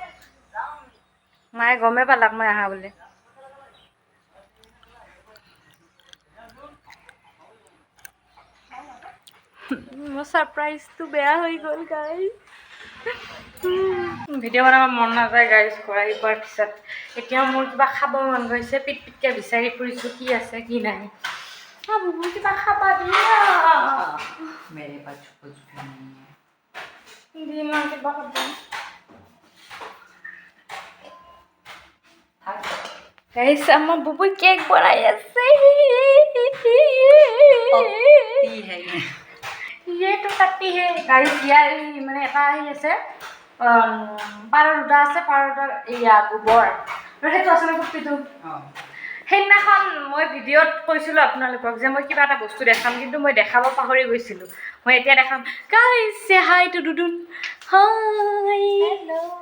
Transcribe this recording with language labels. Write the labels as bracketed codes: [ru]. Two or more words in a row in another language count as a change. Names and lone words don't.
[as] মায়ে গমে পালাক মই আহা বুলি। মোৰ সাৰপ্ৰাইজটো বেয়া হৈ গ'ল গাইজ। ভিডিঅ' বনাব মন নাযায় গাইজ ঘৰ আহি পোৱাৰ পিছত। এতিয়া মোৰ কিবা খাব মন গৈছে, পিটপিটকৈ বিচাৰি ফুৰিছোঁ কি আছে কি নাই। বুবু কিবা খাবা দিয়া। [hi] मेरे पास कुछ भी नहीं है। [as] দিম আৰু কিবা খাব। গাইজ আমাৰ বুবুই কেক বনাই আছে। [hi] ये तो काटी है গাইজ। [as] ইয়াৰ মানে এটা আহি আছে, পাৰ দুটা আছে, পাৰ দুটাৰ এয়া গোবৰ, আৰু সেইটো আছে কুৰ্তিটো। সেইদিনাখন মই ভিডিঅ'ত কৈছিলোঁ আপোনালোকক যে মই কিবা এটা বস্তু দেখাম, কিন্তু মই দেখাব পাহৰি গৈছিলোঁ। মই এতিয়া দেখাম। [en] guys say hi to Dudun. hi hello'.